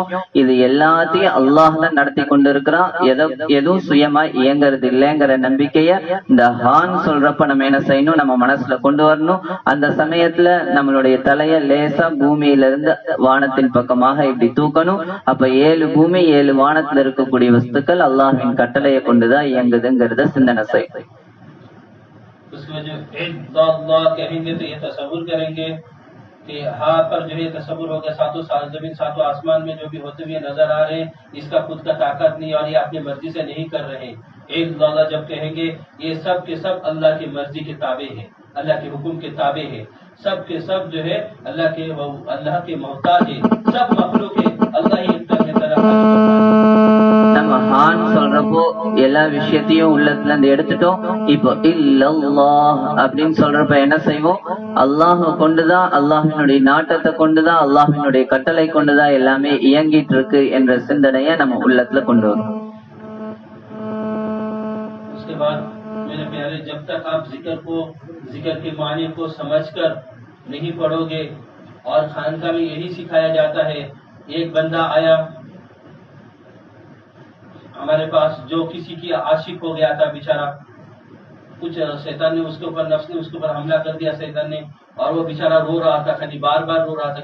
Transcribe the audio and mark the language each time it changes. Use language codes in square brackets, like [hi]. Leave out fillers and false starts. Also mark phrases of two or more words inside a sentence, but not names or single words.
[ta] இது எல்லாத்தையும் அல்லாஹ் தான் நடத்தி கொண்டு இருக்கிறான், எதுவும் சுயமா இயங்குறது இல்லைங்கிற நம்பிக்கைய இந்த ஹான் சொல்றப்ப நம்ம என்ன செய்யணும், நம்ம மனசுல கொண்டு வரணும். அந்த சமயத்துல நம்மளுடைய தலைய லேசா பூமியில இருந்து வானத்தின் பக்கமாக இப்படி தூக்கணும். அப்ப 7 பூமி 7 வானத்துல இருக்கக்கூடிய வஸ்துக்கள் அல்லாஹ்வின் கட்டளையை கொண்டுதான் இயங்குதுங்கிறத சிந்தனை செய்யும். [hi] उसमें जो अल्लाह कहेंगे तो ये तसव्वुर करेंगे कि हाँ पर जो है तसव्वुर होगा, सातों जमीन सातों आसमान में जो भी होते हुए नजर आ रहे हैं, इसका खुद का ताकत नहीं और ये अपनी मर्जी से नहीं कर रहे। एक अल्लाह जब कहेंगे ये सब के सब अल्लाह की मर्जी के ताबे है, अल्लाह के हुक्म के ताबे है। सब के सब जो है अल्लाह के मोहताज है, सब मखलूक है, अल्लाह ही [ta] நம்ம ஹான் சொல்றப்போ எல்லா விஷயத்தையும் உள்ளத்துல இருந்து எடுத்துட்டோம். இப்போ இல்லல்லாஹ் அப்படின்னு சொல்றப்ப என்ன செய்வோம்? அல்லாஹ் கொண்டுதான், அல்லாஹினுடைய நாட்டத்தை கொண்டுதான், அல்லாஹினுடைய கட்டளை கொண்டுதான் எல்லாமே இயங்கிட்டு இருக்கு என்ற சிந்தனையை நம்ம உள்ளத்துல கொண்டு வரும். [hi] उसके बाद मेरे प्यारे, जब तक आप जिक्र के मानी को समझकर नहीं पढ़ोगे, और खानका में यही सिखाया जाता है, एक बंदा आया हमारे पास जो किसी की आशिक हो गया था बेचारा, कुछ शैतान ने उसके ऊपर, नफ्स ने उसके ऊपर हमला कर दिया शैतान ने, और वो बेचारा रो रहा था, खाली बार बार रो रहा था।